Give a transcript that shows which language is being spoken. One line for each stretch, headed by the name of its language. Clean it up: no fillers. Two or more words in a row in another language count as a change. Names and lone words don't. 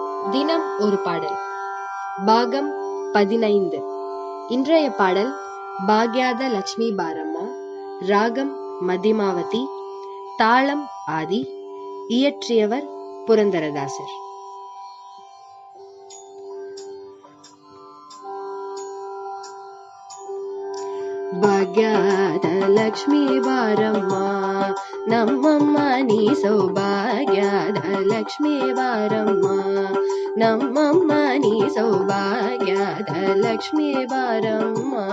Tamil: தினம் ஒரு பாடல். பாகம் 15. இன்றைய பாடல் பாக்யாத லட்சுமி பாரம்மா. ராகம் மதிமாவதி. தாளம் ஆதி. இயற்றியவர் புரந்தரதாசர்.
Kannada: ಭಾಗ್ಯದ ಲಕ್ಷ್ಮೀ ಬಾರಮ್ಮ ನಮ್ಮಮ್ಮ ನೀ ಸೌಭಾಗ್ಯದ ಲಕ್ಷ್ಮೀ ಬಾರಮ್ಮ ನಮ್ಮಮ್ಮ ನೀ ಸೌಭಾಗ್ಯದ ಲಕ್ಷ್ಮೀ ಬಾರಮ್ಮ